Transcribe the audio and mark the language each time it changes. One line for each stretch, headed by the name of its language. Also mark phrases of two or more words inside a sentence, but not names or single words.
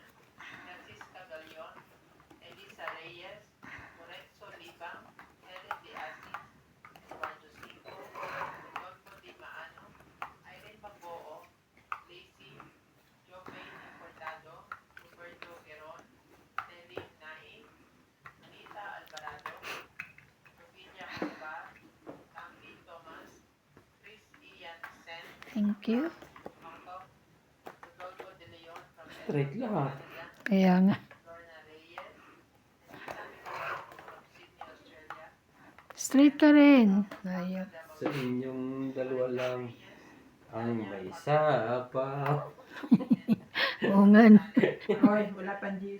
Filipino: Francisca Galion, Elisa Reyes, Lorenzo Libang, Helen De Asis, Eduardo Cinco, Rodolfo Di Maano, Irene Magboo, Lacey, Jovain Importado, Roberto Queron, Celine Naim, Anita Alvarado, Sofia Casbar, Tammy Thomas, Chris Ian Sen,
English: Thank you. Rodolfo De Leon from
Filipino: Straight lahat. Kaya nga. Lorna Reyes,
English: Anita from Sydney, Australia,
Filipino: Straight ka rin. Ayaw. Sa inyong dalawa lang ang may sapaw. Oo nga. Hoy, wala pang juice.